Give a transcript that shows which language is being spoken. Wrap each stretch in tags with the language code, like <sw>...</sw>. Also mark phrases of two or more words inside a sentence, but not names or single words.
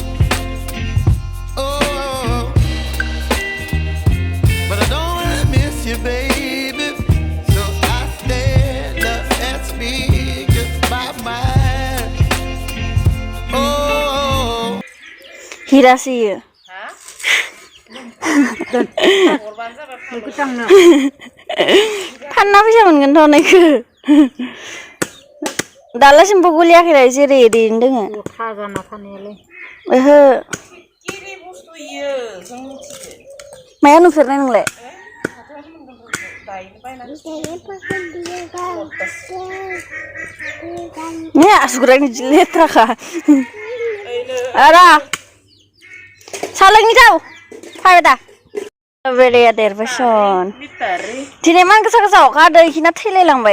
<en>Oh, but I don't wanna miss you, baby. So I stand up and speak just my mind. Oh. Hirasi.</en> <brx>फानना फैसा मोनगोनथ' नैखो दालासिमबो गलियाखै जेरै ओरैनो दोङो खाजाना थानायालाय ओहो माया नुफेरनाय नोंलाय ने आसुगुरानि जि लेथ्राखा आरा सालोंनि थाव फैबाय दा बेरेया देरबाय सन दिनै मान गोसा गोसा अखा हादों इखिना थैलायलांबाय</brx>